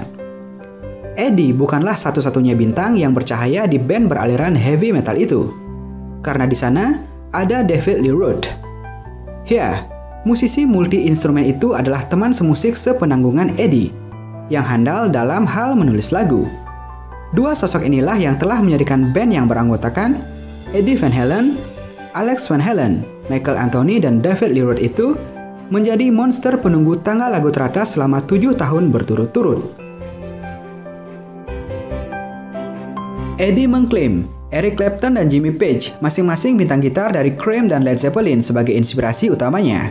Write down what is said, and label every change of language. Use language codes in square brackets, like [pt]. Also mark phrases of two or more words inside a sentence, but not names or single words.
[id] Eddie bukanlah satu-satunya bintang yang bercahaya di band beraliran [en] heavy metal [id] itu, karena di sana ada David Lee Roth. Ya, musisi multi-instrumen itu adalah teman semusik sepenanggungan Eddie, yang handal dalam hal menulis lagu. Dua sosok inilah yang telah menjadikan band yang beranggotakan Eddie Van Halen, Alex Van Halen, Michael Anthony, dan David Lee Roth itu menjadi monster penunggu tangga lagu teratas selama 7 tahun berturut-turut. Eddie mengklaim Eric Clapton dan Jimmy Page, masing-masing bintang gitar dari Cream dan Led Zeppelin, sebagai inspirasi utamanya.